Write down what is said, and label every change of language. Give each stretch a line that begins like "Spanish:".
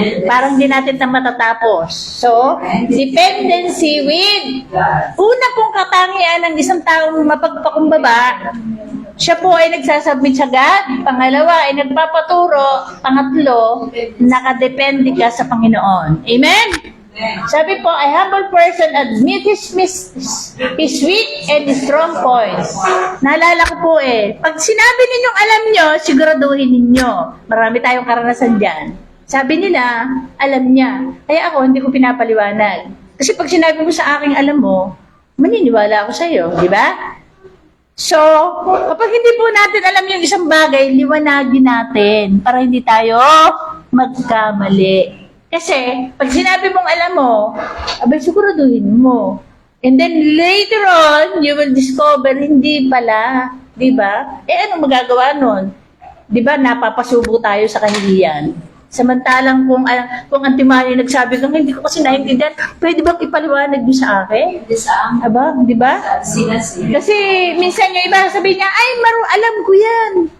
Filipino: Parang di natin na matatapos. So, dependency with una pong katangian ng isang taong mapagpakumbaba, siya po ay nagsasubmit sa God. Pangalawa ay nagpapaturo. Pangatlo, nakadepende ka sa Panginoon. Amen? Sabi po,
English: a humble person admit his weak and strong points.
Filipino: Naalala ko po pag sinabi ninyong alam nyo, siguraduhin ninyo. Marami tayong karanasan dyan. Sabi nila, alam niya. Kaya ako, hindi ko pinapaliwanag. Kasi pag sinabi mo sa akin, alam mo, maniniwala ako sa iyo, di ba? So, kapag hindi po natin alam yung isang bagay, liwanagin natin para hindi tayo magkamali. Kasi, pag sinabi mong alam mo, abay, siguraduhin mo.
English: And then later on, you will discover,
Filipino: hindi pala. Di ba? Anong magagawa nun? Di ba, napapasubo tayo sa kahihiyan. Samantalang kung ang timali nagsabi kang hindi ko kasi naintindihan, pwede bang ipaliwanag niyo sa akin? Aba, di ba? Kasi minsan yung iba sabihin niya, ay, alam ko yan.